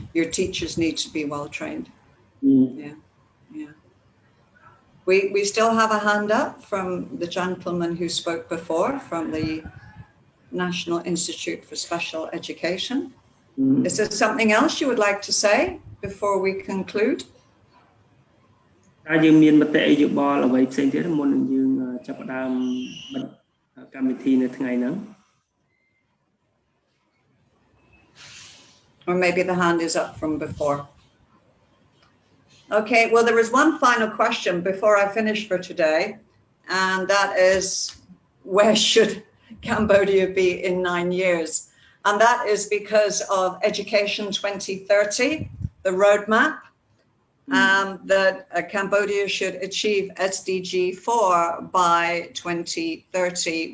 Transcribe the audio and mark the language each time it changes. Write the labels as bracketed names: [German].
[English] Your teachers need to be well trained. Yeah, yeah. We still have a hand up from the gentleman who spoke before from the National Institute for Special Education. Is there something else you would like to say before we conclude? [Khmer] យើងមានមតិយោបល់អ្វីផ្សេងទៀតមុននឹងយើងចាប់ផ្ដើមកម្មវិធីនៅថ្ងៃហ្នឹង [English] Or maybe the hand is up from before. Okay, well, there is one final question before I finish for today, and that is, where should Cambodia be in 9 years? And that is because of Education 2030, the roadmap, that Cambodia should achieve SDG 4 by 2030.